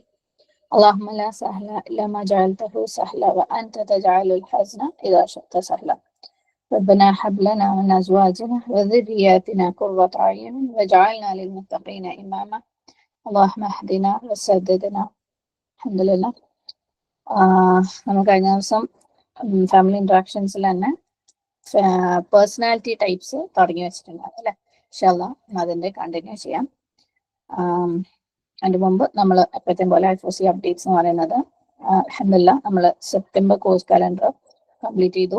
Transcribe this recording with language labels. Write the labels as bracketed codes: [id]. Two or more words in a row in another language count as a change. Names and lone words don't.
[ar] اللهم لا سهل إلا ما جعلته سهلا وأنت تجعل الحزن إذا شئت سهلا. ربنا هب لنا من أزواجنا وذرياتنا قرة أعين واجعلنا للمتقين إماما. اللهم اهدنا وسددنا. الحمد لله. [ml] നമ്മൾ കഴിഞ്ഞ ദിവസം [en] family interactionsil [ml] തന്നെ [en] personality types [ml] തുടങ്ങി വെച്ചിട്ടുണ്ടായിരുന്നു അല്ലെ. ഇൻഷാല്ലാ അതിന്റെ കണ്ടിന്യൂ ചെയ്യാം. അതിന് മുമ്പ് നമ്മൾ എപ്പോഴത്തെയും പോലെ [en] IFOC updates [ml] എന്ന് പറയുന്നത് അൽഹംദുലില്ലാ നമ്മൾ [en] September course calendar complete [ml] ചെയ്തു.